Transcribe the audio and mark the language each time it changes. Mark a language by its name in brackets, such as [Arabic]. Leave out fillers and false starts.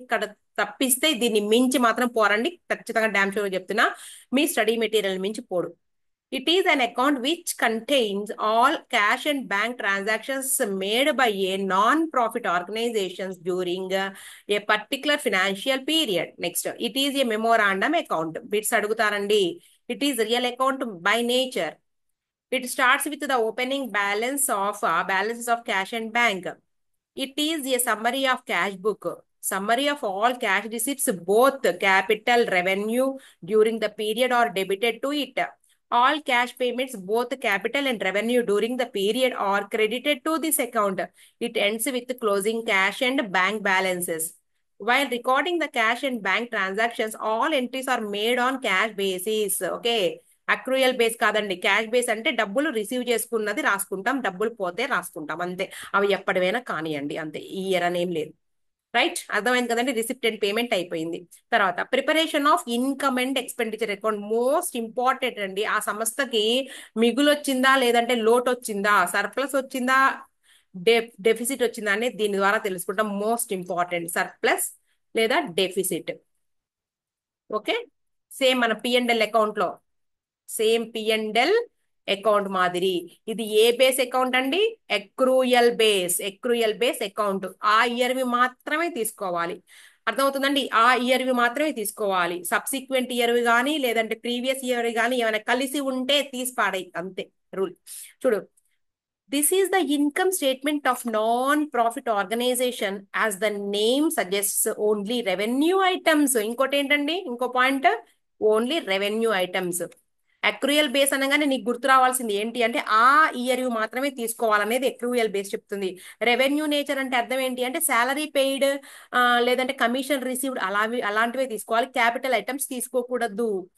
[Telugu] ఇక్కడ తప్పిస్తే దీన్ని మించి మాత్రం పోరండి, ఖచ్చితంగా డ్యామ్ షూర్ చెప్తున్నా. మీ స్టడీ మెటీరియల్ మించి పోడు. [English] It is an account which contains all cash and bank transactions made by a non-profit organizations during a particular financial period. Next, it is a memorandum account. [Telugu] Bits adugutarandi. [English] It is real account by nature. It starts with the opening balances of cash and bank. It is a summary of cash book. Summary of all cash receipts, both capital revenue during the period are debited to it. All cash payments, both capital and revenue during the period, are credited to this account. It ends with closing cash and bank balances. While recording the cash and bank transactions, all entries are made on cash basis. Okay. [Telugu] Accrual base కాదండి, cash base అంటే డబ్బులు receive చేసుకున్నది రాసుకుంటాం, డబ్బులు పోతే రాసుకుంటాం, అంతే. అవి ఎప్పటివైనా కానివ్వండి, అంతే. ఈ ఇయర్ అనేం లేదు, రైట్. అర్థమైంది కదండి. రిసిప్ట్ అండ్ పేమెంట్ అయిపోయింది. [English] తర్వాత preparation of income and expenditure account, most important అండి. [Telugu] ఆ సంస్థకి మిగులు వచ్చిందా లేదంటే లోటు వచ్చిందా, సర్ప్లస్ వచ్చిందా డెఫిసిట్ వచ్చిందా అనేది దీని ద్వారా తెలుసుకుంటాం. మోస్ట్ ఇంపార్టెంట్, సర్ప్లస్ లేదా డెఫిసిట్. ఓకే, సేమ్ మన పిఎండ్ఎల్ అకౌంట్ లో, సేమ్ పిఎండ్ఎల్ అకౌంట్ మాదిరి ఇది ఏ బేస్ అకౌంట్ అండి, ఎక్రూయల్ బేస్ అకౌంట్. ఆ ఇయర్వి మాత్రమే తీసుకోవాలి. అర్థమవుతుందండి, ఆ ఇయర్వి మాత్రమే తీసుకోవాలి. సబ్సిక్వెంట్ ఇయర్వి కానీ లేదంటే ప్రీవియస్ ఇయర్ కానీ ఏమైనా కలిసి ఉంటే తీసి పాడై, అంతే రూల్. [English] చూడు, this is the income statement of non-profit organization. As the name suggests, only revenue items. [Telugu] ఇంకోటి ఏంటండి, ఇంకో point, only revenue items. Accrual base అనగానే నీకు గుర్తు రావాల్సింది ఏంటి అంటే ఆ ఇయర్ మాత్రమే తీసుకోవాలనేది అక్రూయల్ బేస్ చెప్తుంది. రెవెన్యూ నేచర్ అంటే అర్థం ఏంటి అంటే శాలరీ పెయిడ్ లేదంటే కమిషన్ రిసీవ్డ్ అలాంటివే తీసుకోవాలి, క్యాపిటల్ ఐటమ్స్ తీసుకోకూడదు.